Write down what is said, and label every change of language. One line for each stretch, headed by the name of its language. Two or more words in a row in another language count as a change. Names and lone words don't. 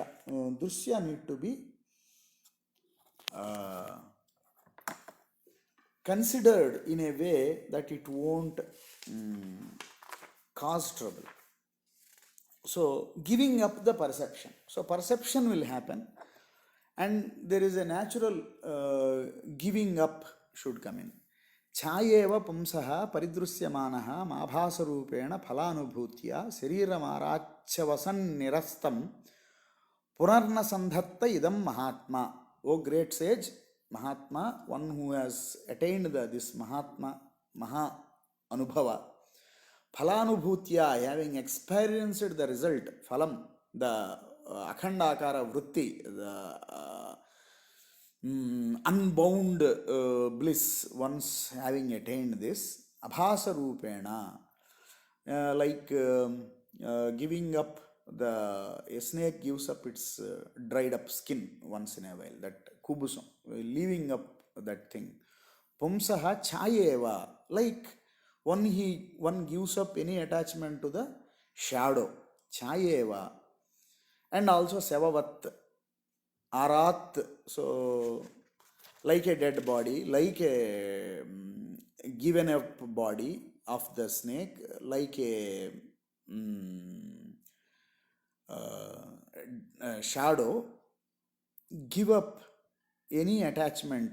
English: Drusya need to be considered in a way that it won't cause trouble. So giving up the perception. So perception will happen, and there is a natural giving up should come in.
Sanskrit: Chayeva pumsaha paridrusyamanaha mabhasarupena phalanubhutya shariramaraachavasan nirastam punarna sandhatta idam mahatma.
English: O great sage, Mahatma, one who has attained this Mahatma,
Sanskrit: Maha Anubhava,
English: phalanubhutya, having experienced the result, phalam, the
Sanskrit: akhandakara vritti,
English: the unbound bliss, once having attained this,
Sanskrit: abhasa rupena,
English: like giving up a snake gives up its dried up skin once in a while, that kubusam, leaving up that thing.
Sanskrit: Pumsaha chayeva,
English: like one gives up any attachment to the shadow, chayeva, and also sevavat, arat, so like a dead body, like a given up body of the snake, like a shadow, give up any attachment.